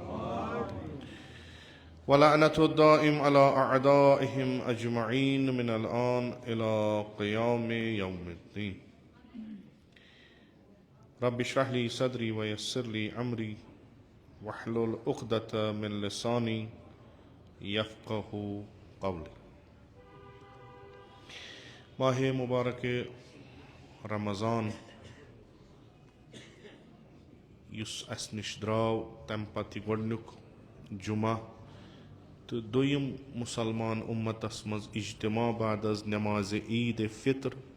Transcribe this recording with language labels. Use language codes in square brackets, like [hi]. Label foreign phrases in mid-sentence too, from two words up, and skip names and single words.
[ar] ولعنة الدائم على أعدائهم أجمعين من الآن إلى قيام يوم الدين رب اشرح لي صدري ويسر لي أمري واحلل عقدة من لساني يفقه قولي. [ks] ماہ مبارک رمضان یُس اَسہِ نِش درٛاو تَمہِ پتہٕ یہِ گۄڈنیُک جُمعہ تہٕ دوٚیِم مُسلمان اُمتس منٛز اجتماع بعد از نٮ۪مازِ عیٖد فطر